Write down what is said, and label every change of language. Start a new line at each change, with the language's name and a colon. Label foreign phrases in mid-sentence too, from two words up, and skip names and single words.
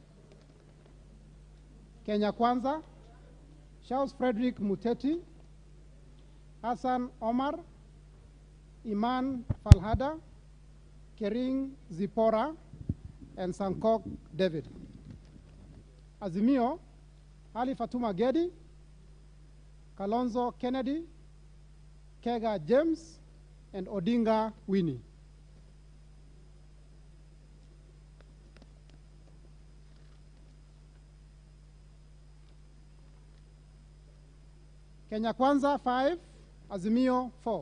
English: Kenya Kwanza, Charles Frederick Muteti, Hassan Omar, Iman Falhada, Kering Zipora, and Sankok David. Azimio, Ali Fatuma Gedi, Kalonzo Kennedy, Kega James, and Odinga Winnie. Kenya Kwanza 5, Azimio 4.